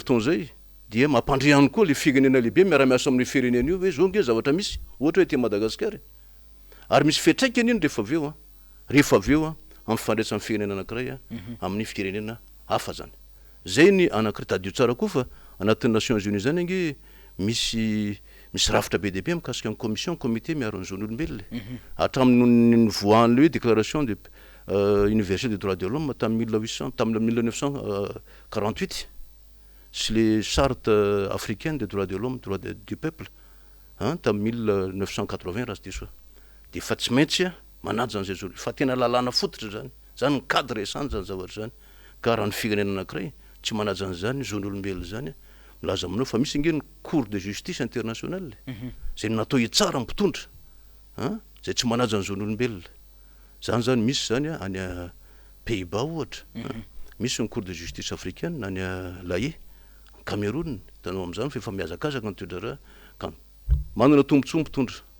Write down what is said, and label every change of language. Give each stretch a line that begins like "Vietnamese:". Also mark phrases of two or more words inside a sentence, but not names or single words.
Malagasy: fotoana zay dia mampandre ihany koa le firenena lehibe miara-miasa amin'ny firenena io hoe zao nge zavatra misy ohatra hoe ty Madagasikara ary misy fiatraikany iny rehefa avy eo amin'ny fandraisan'ny firenena anankiray amin'ny firenena hafa zany zay ny anankiray tadio tsara koa fa anatin'ny Nations Unies zany ange misy rafitra be dehibe mikasika ny
French: commission comité
Malagasy: miaro ny zon'olombelona hatramin'ny voan'le hoe
French: déclaration de universelle des droits de l'homme
Malagasy: tamin'ny 1948 sy le
French: charte africaine des droits de l'homme droit du peuple
Malagasy: tamin'ny 1980 raha sy diso de fa tsy maintsy manaja an'izay zao fa tena lalàna fototra zany ny
French: cadre essence
Malagasy: zany zavatra zany ka raha ny firenena anankiray tsy manaja an'izany zon'olombelona zany milaza aminao fa misy nge ny
French: cour de justice internationale
Malagasy: zay natao hitsara mpitondra zay tsy manaja ny zon'olombelona zany misy zany any Pays-Bas ohatra misy ny
French: cour de justice africaine
Malagasy: any Lae Cameroun tanao am'zany fa efa miazakazaka ny toedrara ka manana tombontsoa mpitondra